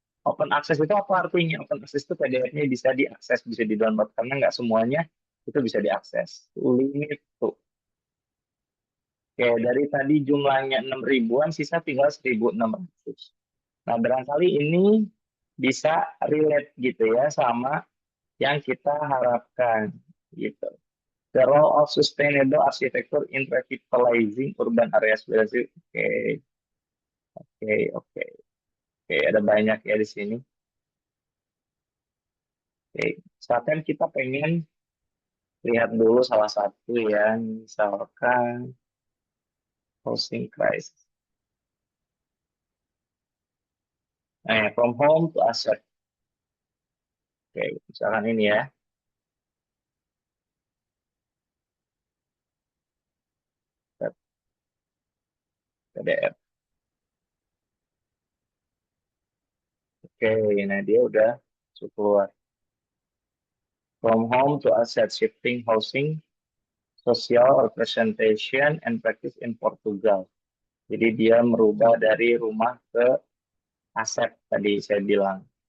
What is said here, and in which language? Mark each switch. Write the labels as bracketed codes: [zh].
[id] Open access itu apa artinya? Open access itu PDF-nya bisa diakses, bisa di-download, karena nggak semuanya itu bisa diakses. Limit tuh. Oke, dari tadi jumlahnya 6 ribuan, sisa tinggal 1.600. Nah, barangkali ini bisa relate gitu ya sama yang kita harapkan gitu. [en] The role of sustainable architecture in revitalizing urban areas. [id] Oke, oke, oke. Oke, ada banyak ya di sini. Oke, misalkan kita pengen lihat dulu salah satu ya, misalkan housing crisis. [en] From home to asset. [id] Oke, misalkan ini ya. PDF. Oke, nah dia udah masuk keluar. [en] From home to asset shifting housing, social representation and practice in Portugal. [id] Jadi dia merubah dari rumah ke aset tadi saya bilang.